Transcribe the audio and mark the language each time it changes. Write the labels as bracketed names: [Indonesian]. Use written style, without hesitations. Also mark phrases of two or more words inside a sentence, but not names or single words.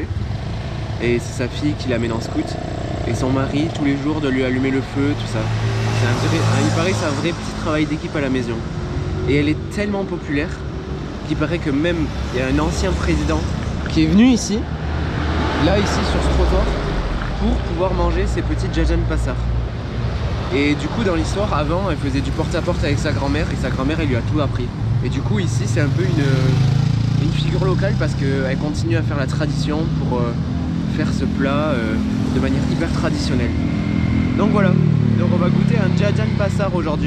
[French] Et c'est sa fille qui l'amène en scout. Et son mari, tous les jours, de lui allumer le feu, tout ça. Il paraît que c'est un vrai petit travail d'équipe à la maison. Et elle est tellement populaire qu'il paraît que même il y a un ancien président qui est venu ici, là ici sur ce trottoir, pour pouvoir manger ses petits [Indonesian] jajan pasar. [French] Et du coup dans l'histoire, avant elle faisait du porte-à-porte avec sa grand-mère et sa grand-mère elle lui a tout appris. Et du coup ici c'est un peu une figure locale parce qu'elle continue à faire la tradition pour faire ce plat de manière hyper traditionnelle. Donc voilà, donc on va goûter un [Indonesian] Jajan Pasar [French] aujourd'hui.